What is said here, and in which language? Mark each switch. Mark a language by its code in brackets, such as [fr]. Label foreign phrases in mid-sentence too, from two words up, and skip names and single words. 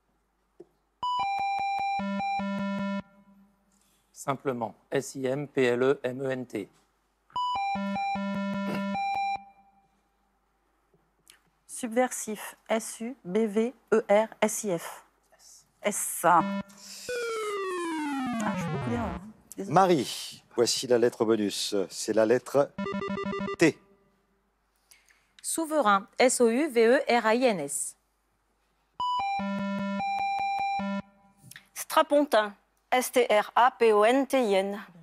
[fr] Simplement, S-I-M-P-L-E-M-E-N-T. Subversif, S-U-B-V-E-R-S-I-F. S. Ah, je peux beaucoup dire. Hein. Désolée. Marie, voici la lettre bonus. C'est la lettre T. Souverain, S-O-U-V-E-R-A-I-N-S. Strapontin, S-T-R-A-P-O-N-T-I-N.